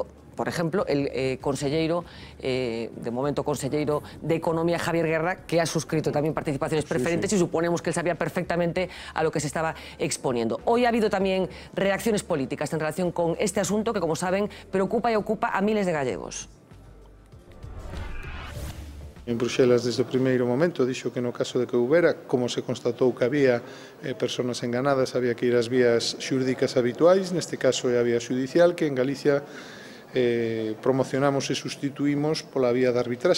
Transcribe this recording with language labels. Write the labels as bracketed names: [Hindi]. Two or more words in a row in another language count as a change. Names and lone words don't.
[Spanish] Por ejemplo, el consellero, de momento consellero de Economía, Javier Guerra, que ha suscrito también participaciones preferentes y suponemos que él sabía perfectamente a lo que se estaba exponiendo. Hoy ha habido también reacciones políticas en relación con este asunto que, como saben, preocupa y ocupa a miles de gallegos. [Galician] En Bruxelas, desde o primeiro momento, dixo que no caso de que houbera, como se constatou que había persoas enganadas, había que ir ás vías xurídicas habituais, neste caso é a vía xudicial, que en Galicia promocionamos e sustituímos pola vía da arbitraxe.